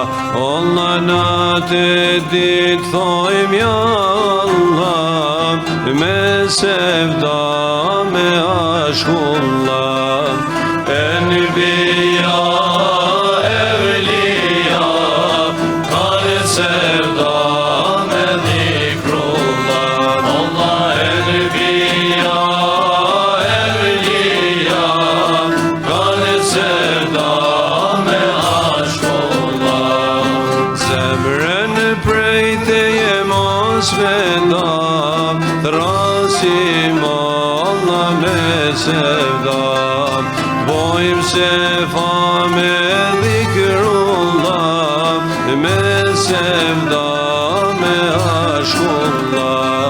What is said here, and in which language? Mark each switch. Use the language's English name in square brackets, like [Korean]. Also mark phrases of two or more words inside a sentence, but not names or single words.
[Albanian] Allah na të dit thojmë [Arabic] ja Allah, [Albanian] me sevda, me ashkullah. Enbiya, evliya, kanë sevda me dhikrullah. Allah enbiya, evliya, kanë sevda me ashkullah. Zemrën prej teje mos venda, thrasim Allah me sevda. Bojmë sefa me dhikrullah, me sevda, me ashkullah.